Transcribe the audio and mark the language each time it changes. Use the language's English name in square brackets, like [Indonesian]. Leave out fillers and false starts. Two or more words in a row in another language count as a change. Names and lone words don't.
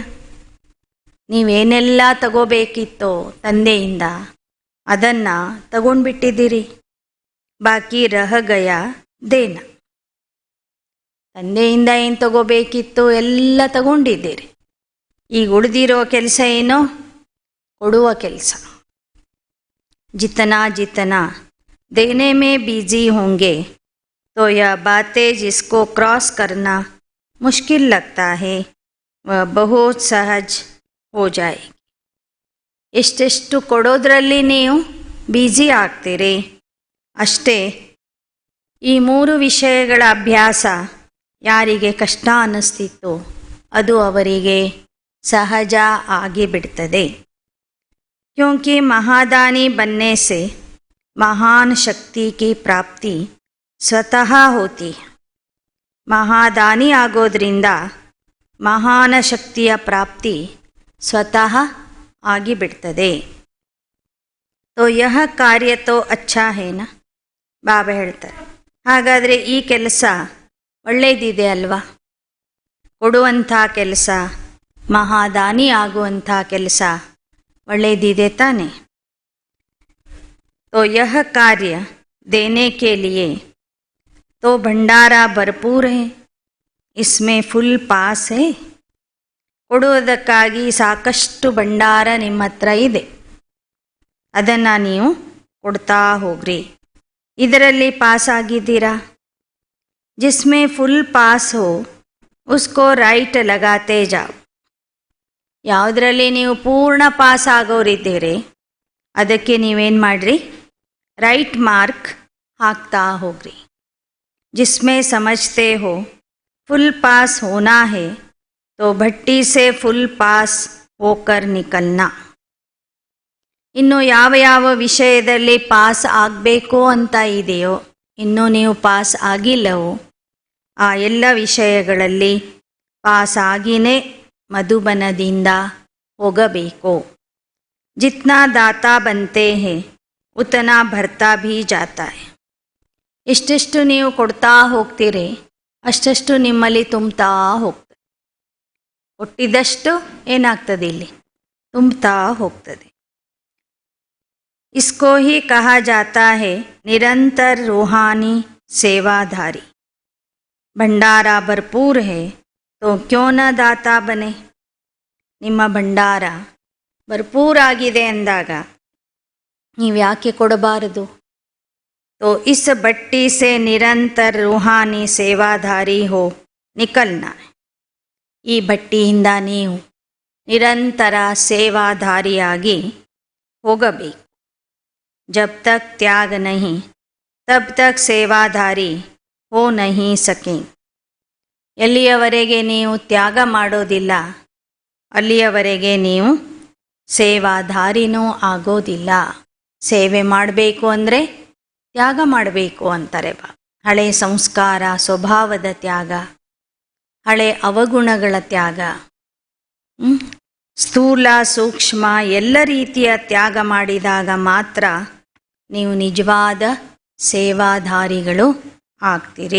[Kannada] ನೀವೇನೆಲ್ಲ ತಗೋಬೇಕಿತ್ತೋ ತಂದೆಯಿಂದ ಅದನ್ನು ತಗೊಂಡ್ಬಿಟ್ಟಿದ್ದೀರಿ. [Hindi] बाकी रह गया देना. [Kannada] ತಂದೆಯಿಂದ ಏನು ತಗೋಬೇಕಿತ್ತು ಎಲ್ಲ ತಗೊಂಡಿದ್ದೀರಿ. ಈಗ ಉಳಿದಿರೋ ಕೆಲಸ ಏನೋ ಕೊಡುವ ಕೆಲಸ. [Hindi] जितना जितना देने में बिजी होंगे तो यह बातें जिसको क्रॉस करना मुश्किल लगता है वह बहुत सहज हो जाएगी. [Kannada] ಎಷ್ಟೆಷ್ಟು ಕೊಡೋದ್ರಲ್ಲಿ ನೀವು ಬ್ಯುಸಿ ಆಗ್ತೀರಿ ಅಷ್ಟೇ ಈ 3 ವಿಷಯಗಳ ಅಭ್ಯಾಸ ಯಾರಿಗೆ ಕಷ್ಟ ಅನ್ನಿಸ್ತಿತ್ತು ಅದು ಅವರಿಗೆ ಸಹಜ ಆಗಿಬಿಡ್ತದೆ. [Hindi] क्योंकि महादानी बनने से महान शक्ति की प्राप्ति स्वतः होती है. [Kannada] महादानी ಆಗೋದ್ರಿಂದ ಮಹಾನ ಶಕ್ತಿಯ ಪ್ರಾಪ್ತಿ ಸ್ವತಃ ಆಗಿಬಿಡ್ತದೆ. [Hindi] तो यह कार्य तो अच्छा है ना. [Kannada] ಬಾಬಾ ಹೇಳ್ತಾರೆ, ಹಾಗಾದರೆ ಈ ಕೆಲಸ ಒಳ್ಳೆಯದಿದೆ ಅಲ್ವಾ? ಕೊಡುವಂಥ ಕೆಲಸ, ಮಹಾದಾನಿ ಆಗುವಂಥ ಕೆಲಸ ಒಳ್ಳೆಯದಿದೆ ತಾನೆ. [Hindi] तो यह कार्य देने के लिए तो भंडारा भरपूर है, इसमें [English] full pass [Hindi] है. [Kannada] ಕೊಡುವುದಕ್ಕಾಗಿ ಸಾಕಷ್ಟು ಭಂಡಾರ ನಿಮ್ಮ ಹತ್ರ ಇದೆ, ಅದನ್ನು ನೀವು ಕೊಡ್ತಾ ಹೋಗ್ರಿ. ಇದರಲ್ಲಿ ಪಾಸ್ ಆಗಿದ್ದೀರಾ? [Hindi] जिसमें फुल पास हो उसको राइट लगाते जाओ. [Kannada] ಯಾವುದರಲ್ಲಿ ನೀವು ಪೂರ್ಣ ಪಾಸ್ ಆಗೋರಿದ್ದೀರಿ ಅದಕ್ಕೆ ನೀವೇನು ಮಾಡಿರಿ, [English] right mark [Kannada] ಹಾಕ್ತಾ ಹೋಗ್ರಿ. [Hindi] जिसमें समझते हो [English] full pass [Hindi] होना है तो भट्टी से फुल पास होकर निकलना. [Kannada] ಇನ್ನು ಯಾವ ಯಾವ ವಿಷಯದಲ್ಲಿ ಪಾಸ್ ಆಗಬೇಕು ಅಂತ ಇದೆಯೋ, ಇನ್ನೂ ನೀವು ಪಾಸ್ ಆಗಿಲ್ಲವೋ ಆ ಎಲ್ಲ ವಿಷಯಗಳಲ್ಲಿ ಪಾಸ್ ಆಗಿನೇ ಮಧುಬನದಿಂದ ಹೋಗಬೇಕು. [Hindi] जितना दाता बनते हैं उतना भरता भी जाता है. [Kannada] ಎಷ್ಟೆಷ್ಟು ನೀವು ಕೊಡ್ತಾ ಹೋಗ್ತೀರಿ ಅಷ್ಟೆಷ್ಟು ನಿಮ್ಮಲ್ಲಿ ತುಂಬ್ತಾ ಹೋಗ್ತದೆ. ಕೊಟ್ಟಿದ್ದಷ್ಟು ಏನಾಗ್ತದೆ, ಇಲ್ಲಿ ತುಂಬ್ತಾ ಹೋಗ್ತದೆ. [Hindi] इसको ही कहा जाता है निरंतर रूहानी सेवाधारी. भंडारा भरपूर है तो क्यों न दाता बने. [Kannada] ನಿಮ್ಮ ಭಂಡಾರ ಭರ್ಪೂರಾಗಿದೆ ಅಂದಾಗ ನೀವು ಯಾಕೆ ಕೊಡಬಾರದು? [Hindi] तो इस भट्टी से निरंतर रूहानी सेवाधारी हो निकलना. [Kannada] ಈ ಭಟ್ಟಿಯಿಂದ ನೀವು ನಿರಂತರ ಸೇವಾಧಾರಿಯಾಗಿ ಹೋಗಬೇಕು. [Hindi] जब तक त्याग नहीं तब तक सेवाधारी हो नहीं सकें. [Kannada] ಎಲ್ಲಿಯವರೆಗೆ ನೀವು ತ್ಯಾಗ ಮಾಡೋದಿಲ್ಲ ಅಲ್ಲಿಯವರೆಗೆ ನೀವು ಸೇವಾಧಾರಿನೂ ಆಗೋದಿಲ್ಲ. ಸೇವೆ ಮಾಡಬೇಕು ಅಂದರೆ ತ್ಯಾಗ ಮಾಡಬೇಕು ಅಂತಾರೆ ಹಳೆ ಸಂಸ್ಕಾರ ಸ್ವಭಾವದ ತ್ಯಾಗ, ಹಳೆ ಅವಗುಣಗಳ ತ್ಯಾಗ, ಸ್ಥೂಲ ಸೂಕ್ಷ್ಮ ಎಲ್ಲ ರೀತಿಯ ತ್ಯಾಗ ಮಾಡಿದಾಗ ಮಾತ್ರ ನೀವು ನಿಜವಾದ ಸೇವಾಧಾರಿಗಳು ಆಗ್ತೀರಿ.